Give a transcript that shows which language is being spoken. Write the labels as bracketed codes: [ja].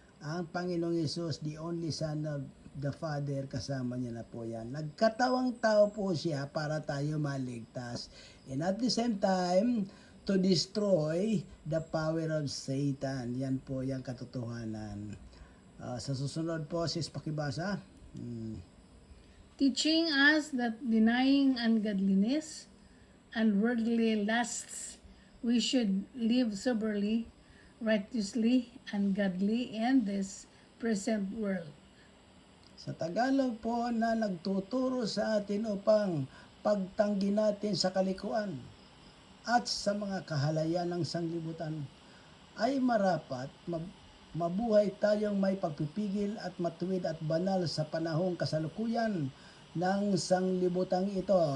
[tl] Ang Panginoong Hesus, [en] the only Son of the Father, [tl] kasama niya na po yan. Nagkatawang tao po siya para tayo maligtas. [en] And at the same time, to destroy the power of Satan. [tl] Yan po yung katotohanan. Sa susunod po, sis, pakibasa. [en] Teaching us that denying ungodliness and worldly lusts, we should live soberly, righteously, and godly in this present world. [tl] Sa Tagalog po na nagtuturo sa atin upang pagtanggi natin sa kalikuan at sa mga kahalayan ng sanglibutan, ay marapat mabuhay tayong may pagpipigil at matuwid at banal sa panahong kasalukuyan ng sanglibutang ito.